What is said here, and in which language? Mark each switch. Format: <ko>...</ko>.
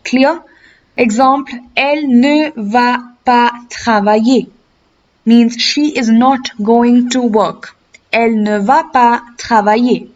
<en>Clear?</en> <fr>Exemple, elle ne va pas travailler.</fr> <en>means she is not going to work.</en> <fr>Elle ne va pas travailler.</fr>